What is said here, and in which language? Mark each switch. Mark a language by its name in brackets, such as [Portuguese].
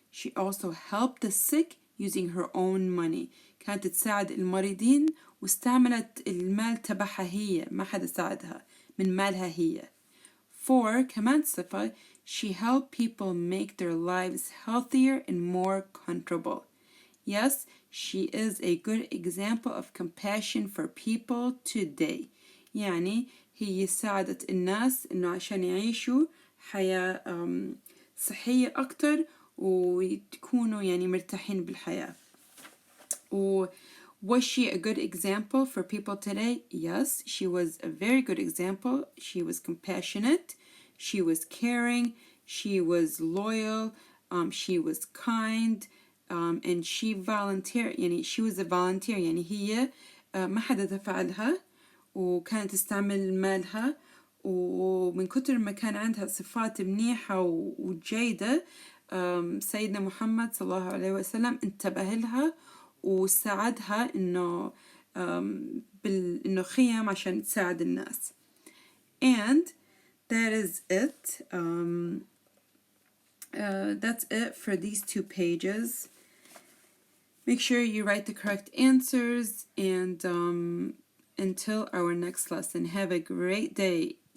[English] She also helped the sick using her own money. [Arabic] كانت تساعد المريضين واستعملت المال تبعها هي ما حدا ساعدها من مالها هي. 4. كمان صفة [English] she helped people make their lives healthier and more comfortable. Yes, she is a good example of compassion for people today. [Arabic] يعني هي ساعدت الناس إنه عشان يعيشوا حياة صحية أكتر ويكونوا يعني مرتاحين بالحياة. [English] Was she a good example for people today? Yes, she was a very good example. She was compassionate, she was caring, she was loyal, she was kind, and she volunteered. [Arabic] يعني [English] she was a volunteer. [Arabic] يعني هي ما حدا دفع لها وكانت تستعمل مالها ومن كتر ما كان عندها صفات منيحة وجيدة سيدنا محمد صلى الله عليه وسلم انتبه لها وساعدها إنه إنه خيم عشان تساعد الناس. [English] And that is it. That's it for these 2 pages. Make sure you write the correct answers, and until our next lesson, have a great day.